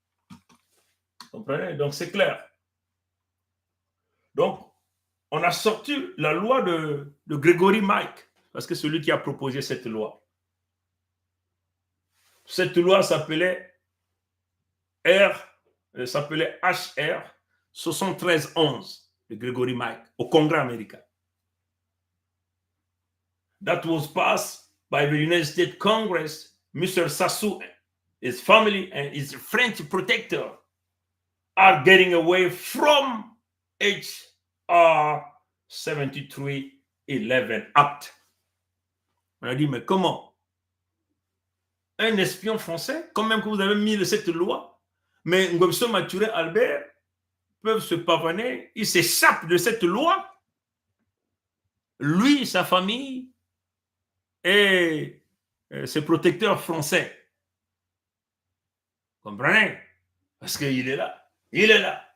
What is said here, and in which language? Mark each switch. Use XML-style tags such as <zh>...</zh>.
<fr>Vous comprenez? Donc, c'est clair. Donc, on a sorti la loi de Grégory Mike, parce que c'est celui qui a proposé cette loi. Cette loi s'appelait HR 7311 de Grégory Mike au Congrès américain.</fr> <en>That was passed by the United States Congress. Mr. Sassou, his family, and his French protector are getting away from HR 7311 Act.</en> <fr>On a dit, mais comment? Un espion français, quand même que vous avez mis cette loi, mais Ngomso Mathurin Albert peuvent se pavaner, il s'échappe de cette loi. Lui, sa famille et ses protecteurs français. Comprenez? Parce qu'il est là. Il est là.</fr>